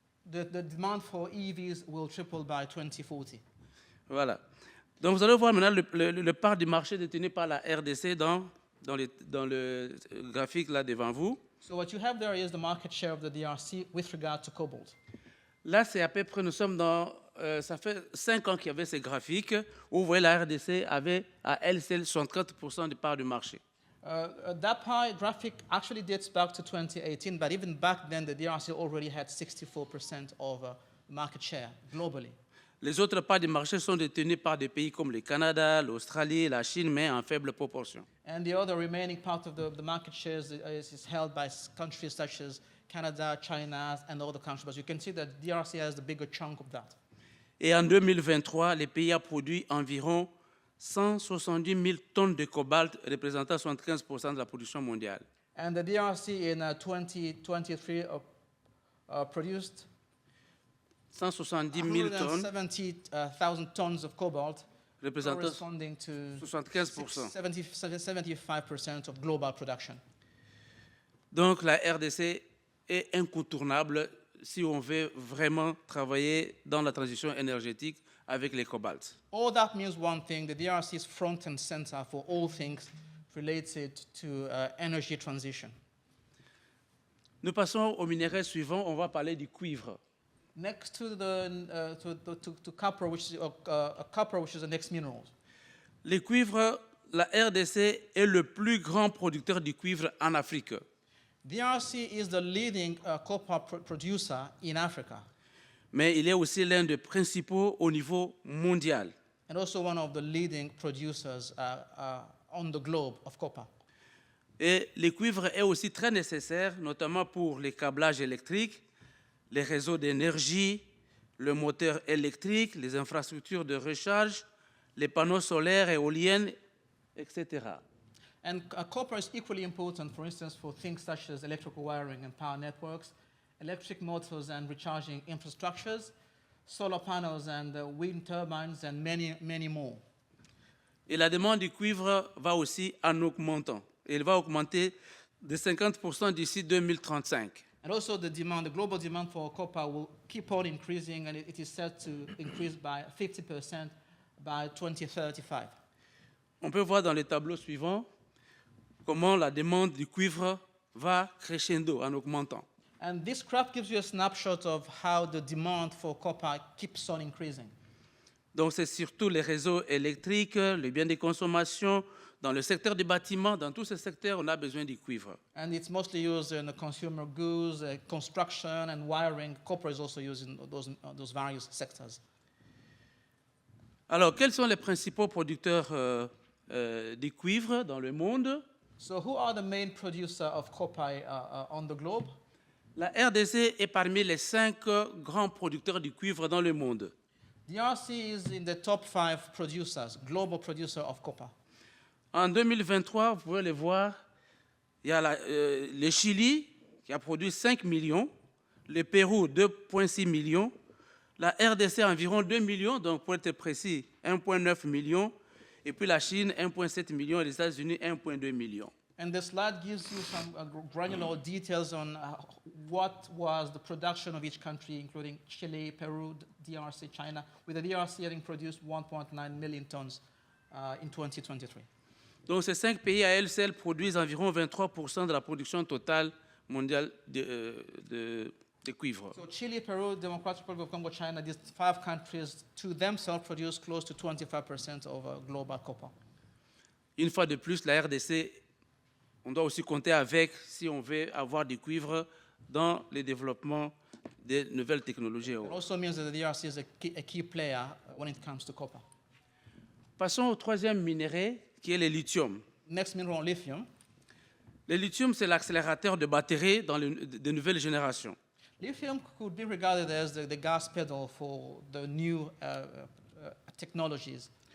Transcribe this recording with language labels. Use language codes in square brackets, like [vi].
[en] The demand for EVs will triple by 2040. [fr] Voilà. Donc vous allez voir maintenant le part du marché détenu par la RDC dans le graphique là devant vous. [en] So what you have there is the market share of the DRC with regard to cobalt. [fr] Là, c'est à peu près, nous sommes dans, ça fait 5 ans qu'il y avait ces graphiques où vous voyez la RDC avait à elle seule 64% de part du marché. [en] That pie graphic actually dates back to 2018, but even back then, the DRC already had 64% of market share globally. [fr] Les autres parts du marché sont détenues par des pays comme le Canada, l'Australie, la Chine, mais en faible proportion. [en] And the other remaining part of the market shares is held by countries such as Canada, China, and other countries. But you can see that DRC has the bigger chunk of that. [fr] Et en 2023, le pays a produit environ 170 000 tonnes de cobalt, représentant 75% de la production mondiale. [en] And the DRC in 2023 produced [fr] 170 000 tonnes, [en] 170,000 tons of cobalt, [fr] représentant [en] corresponding to [fr] 75%. [en] 75% of global production. [fr] Donc la RDC est incontournable si on veut vraiment travailler dans la transition énergétique avec les cobalts. [en] All that means one thing: the DRC is front and center for all things related to energy transition. [fr] Nous passons au minerai suivant, on va parler du cuivre. [en] Next to to copper, which is copper, which is the next mineral. [fr] Le cuivre, la RDC est le plus grand producteur du cuivre en Afrique. [en] DRC is the leading copper producer in Africa, [fr] Mais il est aussi l'un des principaux au niveau mondial. [en] and also one of the leading producers on the globe of copper. [fr] Et le cuivre est aussi très nécessaire, notamment pour les câblages électriques, les réseaux d'énergie, le moteur électrique, les infrastructures de recharge, les panneaux solaires, éoliennes, etc. [en] And copper is equally important, for instance, for things such as electrical wiring and power networks, electric motors and recharging infrastructures, solar panels and wind turbines, and many, many more. [fr] Et la demande du cuivre va aussi en augmentant. Elle va augmenter de 50% d'ici 2035. [en] And also the global demand for copper will keep on increasing, and it is set to increase by 50% by 2035. [fr] On peut voir dans le tableau suivant comment la demande du cuivre va crescendo en augmentant. [en] And this graph gives you a snapshot of how the demand for copper keeps on increasing. [fr] Donc c'est surtout les réseaux électriques, les biens de consommation, dans le secteur du bâtiment, dans tous ces secteurs, on a besoin du cuivre. [en] And it's mostly used in the consumer goods, construction, and wiring. Copper is also used in those various sectors. [fr] Alors, quels sont les principaux producteurs du cuivre dans le monde? [en] So who are the main producer of copper on the globe? [fr] La RDC est parmi les 5 grands producteurs du cuivre dans le monde. [en] DRC is in the top 5 producers, global producer of copper. [fr] En 2023, vous pouvez le voir, il y a le Chili qui a produit 5 millions, le Pérou 2,6 millions, la RDC environ 2 millions, donc pour être précis 1,9 million, et puis la Chine 1,7 million et les États-Unis 1,2 million. [en] And the slide gives you some granular details on what was the production of each country, including Chile, Peru, DRC, China, with the DRC having produced 1.9 million tons in 2023. [fr] Donc ces 5 pays à elles seules produisent environ 23% de la production totale mondiale de cuivre. [en] So Chile, Peru, Democratic Republic of Congo, China, these 5 countries to themselves produce close to 25% of global copper. [fr] Une fois de plus, la RDC, on doit aussi compter avec si on veut avoir du cuivre dans le développement des nouvelles technologies. [en] It also means that the DRC is a key player when it comes to copper. [fr] Passons au troisième minerai, qui est le lithium. [en] Next mineral, lithium. [fr] Le lithium, c'est l'accélérateur de batteries dans de nouvelles générations. [en] Lithium could be regarded as the gas pedal for the new technologies.